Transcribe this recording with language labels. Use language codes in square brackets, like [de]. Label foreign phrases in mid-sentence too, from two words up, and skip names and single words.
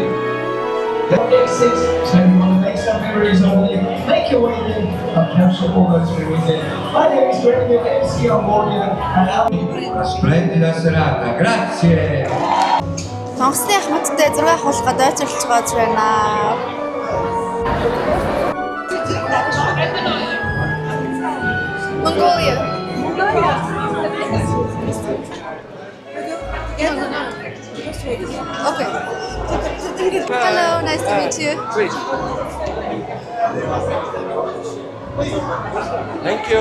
[en] Next 6, so you want to make some memories only. Make your way in and capture all those memories in. My name is Brendan, MC on Morgan, and [it] Una splendida serata, grazie! [mn] Сонгосны ахмадтай зураг авах гадаа очилж байгаа байна. Mongolia. [en] Okay. Hello, nice to meet you. Great. Thank you.